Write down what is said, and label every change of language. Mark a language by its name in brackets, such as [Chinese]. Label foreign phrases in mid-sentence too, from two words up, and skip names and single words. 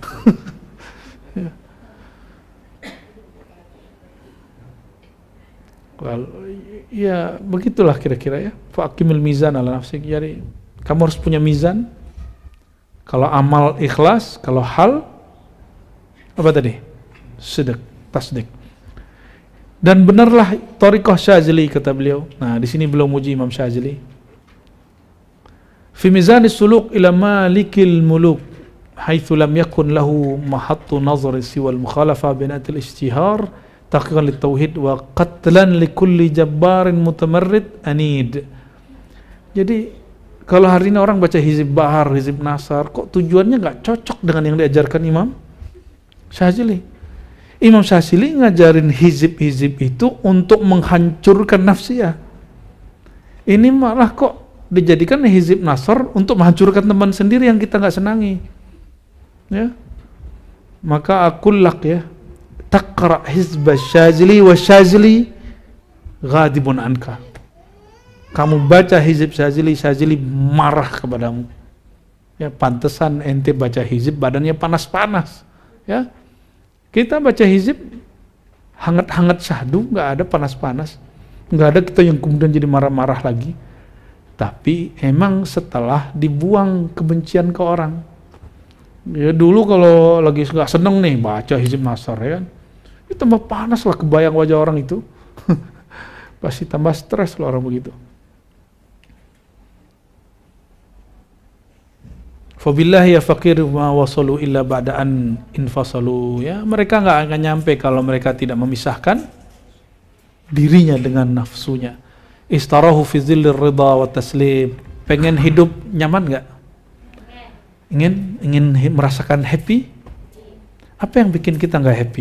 [Indonesian] Ya begitulah kira-kira ya. [Arabic] فأقم الميزان على نفسك. [Indonesian] Jadi kamu harus punya mizan. Kalau amal ikhlas, kalau hal apa tadi? Sidq, tasdik. Dan benarlah thariqah Syazili kata beliau. Nah, di sini beliau muji Imam Syazili. [Arabic] في ميزان السلوك إلى ملك الملوك حيث لم يكن له محط نظر سوى المخالفة بنات الاجتهار تحقيقا للتوحيد وقتلا لكل جبار متمرد عنيد. [Indonesian] Jadi kalau hari ini orang baca hizib bahar, hizib nasar, kok tujuannya nggak cocok dengan yang diajarkan Imam Syazili. Imam Syazili ngajarin hizib-hizib itu untuk menghancurkan nafsiyah. Ini malah kok dijadikan hizib nasar untuk menghancurkan teman sendiri yang kita nggak senangi. [Arabic] يا، فأقول لك يا، تقرأ حزب الشاذلي والشاذلي غاضب عنك. [Indonesian] Kamu baca hizib Syazili, Syazili marah kepadamu. Ya, pantesan ente baca hizib badannya panas-panas. Ya. Kita baca hizib hangat-hangat syahdu, nggak ada panas-panas, nggak ada kita yang kemudian jadi marah-marah lagi. Tapi emang setelah dibuang kebencian ke orang. Ya dulu kalau lagi nggak seneng nih baca hizib nasar ya kan, itu tambah panas lah kebayang wajah orang itu. Pasti tambah stres loh orang begitu. [Arabic] فبالله يا فقير ما وصلوا إلا بعد أن انفصلوا. [Indonesian] Ya, mereka nggak akan nyampe kalau mereka tidak memisahkan dirinya dengan nafsunya. [Arabic] استراحوا في ظل الرضا والتسليم. [Indonesian] Pengen hidup nyaman nggak? Ingin merasakan happy? Apa yang bikin kita nggak happy?